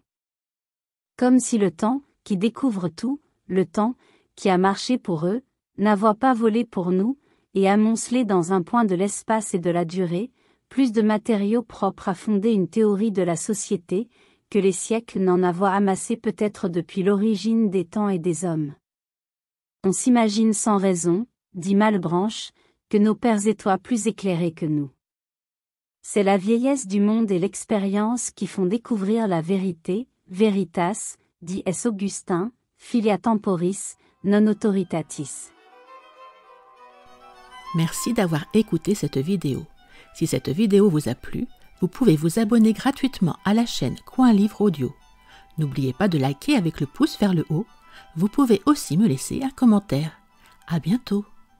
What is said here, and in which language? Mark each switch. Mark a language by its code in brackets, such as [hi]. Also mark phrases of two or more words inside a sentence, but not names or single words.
[fr] Comme si le temps, qui découvre tout, le temps, qui a marché pour eux, n'avait pas volé pour nous, et amoncelé dans un point de l'espace et de la durée, plus de matériaux propres à fonder une théorie de la société, que les siècles n'en avaient amassé peut-être depuis l'origine des temps et des hommes. On s'imagine sans raison, dit Malebranche, que nos pères étoient plus éclairés que nous. C'est la vieillesse du monde et l'expérience qui font découvrir la vérité, veritas, dit S. Augustin, [la] filia temporis, non autoritatis. [fr] Merci d'avoir écouté cette vidéo. Si cette vidéo vous a plu, vous pouvez vous abonner gratuitement à la chaîne Coin Livre Audio. N'oubliez pas de liker avec le pouce vers le haut. Vous pouvez aussi me laisser un commentaire. À bientôt.